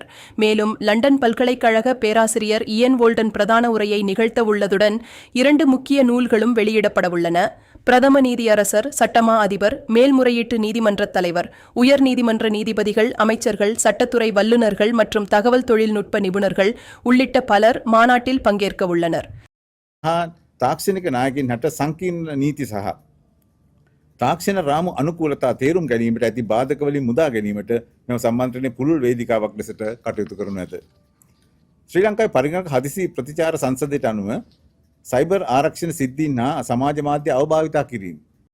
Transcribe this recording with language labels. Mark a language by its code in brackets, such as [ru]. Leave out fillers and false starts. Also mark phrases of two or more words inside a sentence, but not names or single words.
[ta] மேலும் லண்டன் பல்கலைக்கழக பேராசிரியர் இயன் வோல்டன் பிரதான உரையை நிகழ்த்தவுள்ளதுடன் 2 முக்கிய நூல்களும் வெளியிடப்படவுள்ளன. பிரதம நீதியரசர், சட்டமா அதிபர், மேல்முறையீட்டு நீதிமன்ற தலைவர், உயர் நீதிமன்ற நீதிபதிகள், அமைச்சர்கள், சட்டத்துறை வல்லுநர்கள் மற்றும் தகவல் தொழில்நுட்ப நிபுணர்கள் உள்ளிட்ட பலர் மாநாட்டில் பங்கேற்க உள்ளனர். [si] තාක්ෂණික නායකින් හට සංකීර්ණ නීති සහ තාක්ෂණ රාමු අනුකූලතා තේරුම් ගැනීමට ඇති බාධකවලින් මුදා ගැනීමට මෙම සම්මන්ත්‍රණය පුළුල් වේදිකාවක් ලෙසට කටයුතු කරනු ඇත. ශ්‍රී ලංකාවේ පරිගණක හදිසි ප්‍රතිචාර සංසදයට අනුව සයිබර් ආරක්ෂණ සිද්ධීන් හා සමාජ මාධ්‍ය අවභාවිතා කිරීම